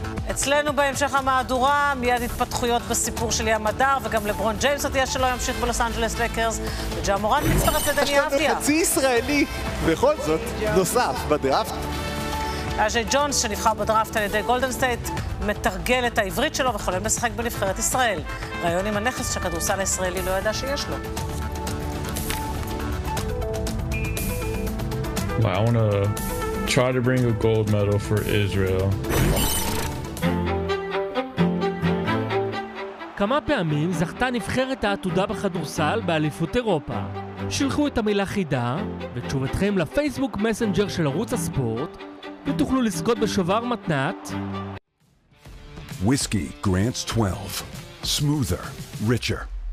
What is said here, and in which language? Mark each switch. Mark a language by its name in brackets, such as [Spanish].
[Hebrew] אצלנו בהמשך המהדורה, מיד התפתחויות בסיפור של ים הדר, וגם לברון ג'יימס הודיע שלא ימשיך בלוס אנג'לס לקרס, וג'ה מורנט מצטרף לדני אבדיה. חצי ישראלי, בכל זאת, נוסף בדראפט. אג'י ג'ונס, שנבחר בדראפט על ידי גולדן סטייט, מתרגל את העברית שלו וחולם לשחק בנבחרת ישראל. רעיון עם הנכס שהכדורסל הישראלי לא ידע שיש לו. [English] I want to try to bring a gold medal for Israel. [Hebrew] כמה פעמים זכתה נבחרת העתודה בכדורסל באליפות אירופה? שלחו את המילה חידה ותשובתכם לפייסבוק מסנג'ר של ערוץ הספורט ותוכלו לזכות בשובר מתנת. [English] Whiskey grants 12. Smoother, richer.